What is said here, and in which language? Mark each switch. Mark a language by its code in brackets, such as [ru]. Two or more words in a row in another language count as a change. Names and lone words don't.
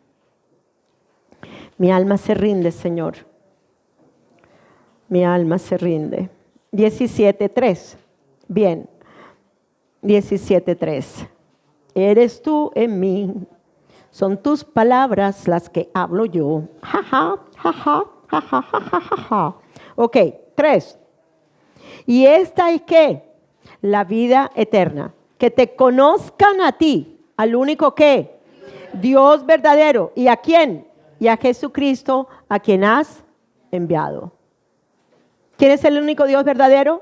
[es] Mi alma se rinde, Señor. Mi alma se rinde. 17:3. Bien. 17:3. Eres tú en mí. Son tus palabras las que hablo yo. Ja, ja, ja, ja, ja, ja, ja, ja, ja, ja. Ok, 3. Y esta es ¿qué? La vida eterna. Que te conozcan a ti, al único que Dios verdadero. ¿Y a quién? Y a Jesucristo, a quien has enviado. ¿Quién es el único Dios verdadero?